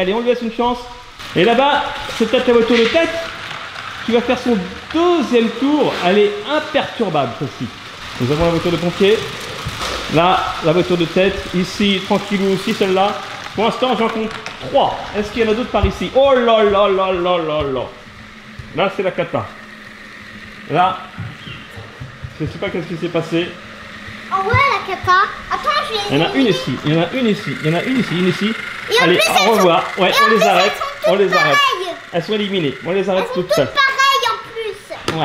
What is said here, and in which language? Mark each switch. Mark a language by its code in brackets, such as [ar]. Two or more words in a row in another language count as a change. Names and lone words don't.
[fr] Allez, on lui laisse une chance. Et là-bas, c'est peut-être la voiture de tête qui va faire son deuxième tour. Elle est imperturbable, celle-ci. Nous avons la voiture de pompier. Là, la voiture de tête. Ici, tranquillou aussi, celle-là. Pour l'instant, j'en compte 3. Est-ce qu'il y en a d'autres par ici? Oh là là là là là là. Là, c'est la cata. Là, je ne sais pas qu'est-ce qui s'est passé. Oh ouais, la cata. Attends, je vais... Il y en a une ici, il y en a une ici, il y en a une ici, une ici. Et allez, au revoir. Ouais, on les arrête. On les arrête. Pareilles. Elles sont éliminées. On les arrête toutes seules. Pareil en plus.